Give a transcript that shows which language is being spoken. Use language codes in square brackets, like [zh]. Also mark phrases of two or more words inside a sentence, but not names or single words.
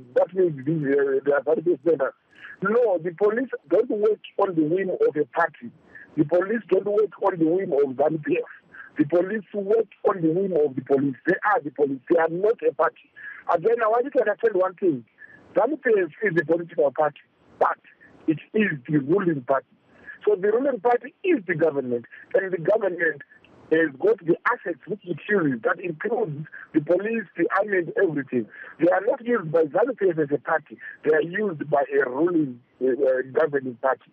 [en] That means they are very better. No, the police don't work on the whim of a party. The police don't work on the whim of ZANU-PF. The police work on the whim of the police. They are the police. They are not a party. Again, I want you to understand one thing. ZANU-PF is a political party, but it is the ruling party. So the ruling party is the government, and the government has got the assets which it uses. That includes the police, the army, and everything. They are not used by ZANU-PF as a party. They are used by a ruling governing party.